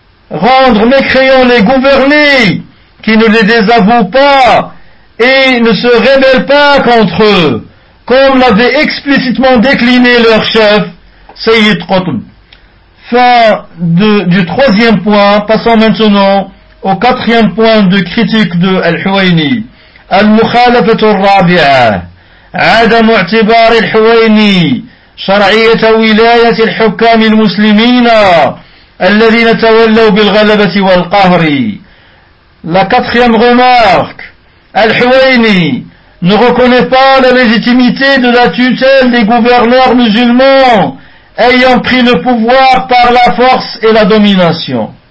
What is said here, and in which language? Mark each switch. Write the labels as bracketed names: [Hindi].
[French] Rendre mécréants les gouvernés qui ne les désavouent pas et ne se rebellent pas contre eux, comme l'avait explicitement décliné leur chef, Sayyid Qutb. Fin du troisième point, passons maintenant au quatrième point de critique de Al-Huwayni. [Arabic] Al-Mukhalafat al-Rabi'a. عدم اعتبار الحويني شرعية ولاية الحكام المسلمين الذين تولوا بالغلبة والقهر. [French] La quatrième remarque. الحويني ne reconnaît pas la légitimité de la tutelle des gouverneurs musulmans ayant pris le pouvoir par la force et la domination.